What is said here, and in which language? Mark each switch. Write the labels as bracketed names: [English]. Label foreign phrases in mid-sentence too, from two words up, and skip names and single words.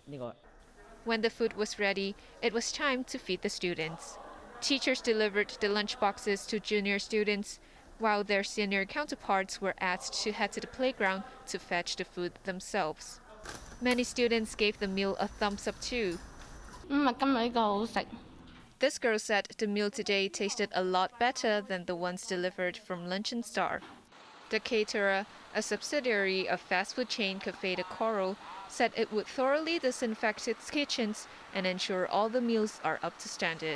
[English] When the food was ready, it was time to feed the students. Teachers delivered the lunch boxes to junior students, while their senior counterparts were asked to head to the playground to fetch the food themselves. Many students gave the meal a thumbs up too. [Cantonese] 今日呢個好食。 [English] This girl said the meal today tasted a lot better than the ones delivered from Lunch and Star. The caterer, a subsidiary of fast food chain Café de Coral, said it would thoroughly disinfect its kitchens and ensure all the meals are up to standard.